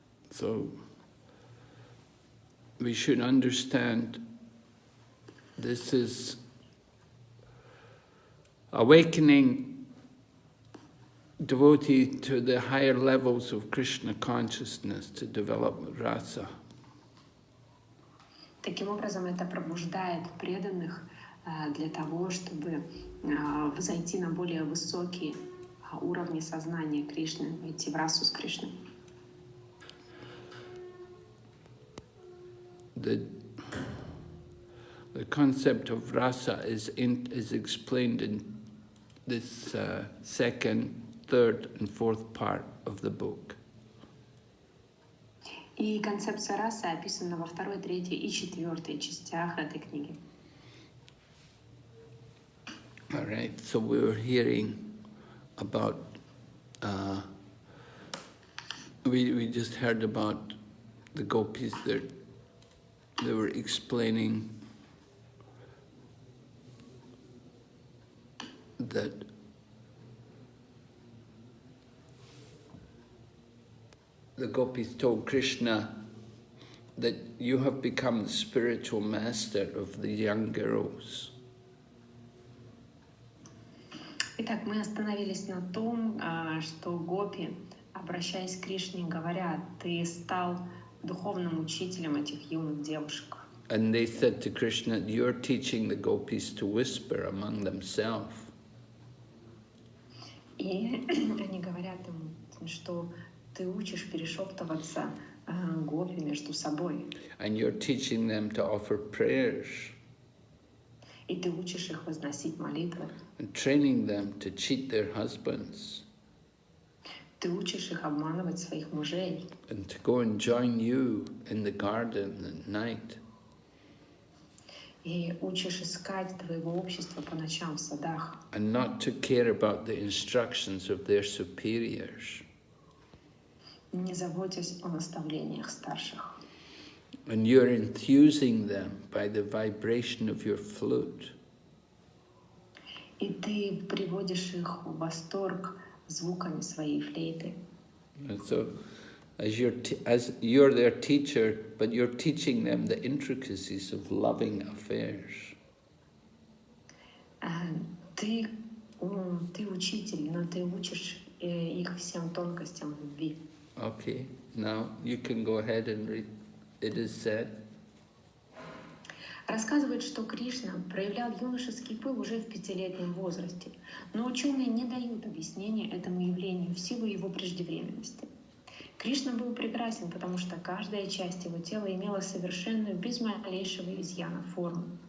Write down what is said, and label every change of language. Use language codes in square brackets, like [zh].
[en] So, we should understand this is awakening devotee to the higher levels of Krishna consciousness to develop rasa. [ru] Таким образом, это пробуждает преданных для того, чтобы взойти на более высокие уровни сознания Кришны, войти в расу с Кришной. [en] The concept of rasa is explained in this second, third, and fourth part of the book. [ru] И концепция расы описана во второй, третьей и четвертой частях этой книги. [en] All right, so we were hearing about, we just heard about the gopis that they were explaining that the gopis told Krishna that you have become the spiritual master of the young girls. [ru] Итак, мы остановились на том, что гопи, обращаясь к Кришне, говорят: «Ты стал духовным учителем этих юных девушек». [en] And they said to Krishna, you're teaching the gopis to whisper among themselves. [ru] И они говорят ему, что ты учишь перешептываться гопи между собой. [en] And you're teaching them to offer prayers. [ru] И ты учишь их возносить молитвы. [en] And training them to cheat their husbands. [ru] Ты учишь их обманывать своих мужей. [en] And to go and join you in the garden at night. [ru] И учишь искать твоего общества по ночам в садах. [en] And not to care about the instructions of their superiors. [ru] Не заботясь о наставлениях старших. [en] And you're enthusing them by the vibration of your flute. [ru] И ты приводишь их в восторг звуками своей флейты. [en] And so, as you're their teacher, but you're teaching them the intricacies of loving affairs. [ru] Ты учитель, но ты учишь их всем тонкостям любви. [en] Okay, now you can go ahead and read it is said, [ru] Рассказывает, что Кришна проявлял юношеский пыл уже в 5-летнем возрасте, но ученые не дают объяснения этому явлению в силу его преждевременности. Кришна был прекрасен, потому что каждая часть его тела имела совершенную, без малейшего изъяна форму.